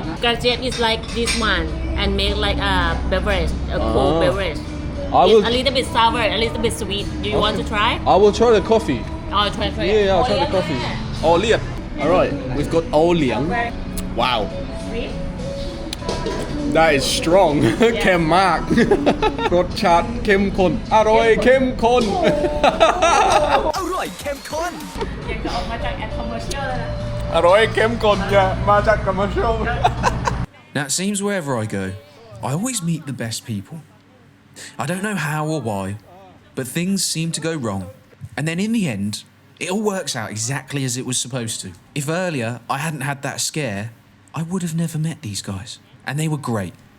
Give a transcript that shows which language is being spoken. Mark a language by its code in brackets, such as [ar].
[en] Gajjet is like this one and make like a beverage, a cold beverage. It's a little bit sour, a little bit sweet. Do you want to try? I will try the coffee. Oh, try. Yeah, I'll try the coffee. Oliang. Alright, we've got Oliang. Wow. Sweet? That is strong. [th] เข้มมาก รสชาติเข้มข้นอร่อยเข้มข้น อร่อยเข้มข้น ยังจะออกมาจากแอดคอมเมอร์เชียลเลยนะ อร่อยเข้มข้นอย่ามาจากคอมเมอร์เชียล [en] Now, it seems wherever I go, I always meet the best people. I don't know how or why, but things seem to go wrong. And then in the end, it all works out exactly as it was supposed to. If earlier I hadn't had that scare, I would have never met these guys. And they were great.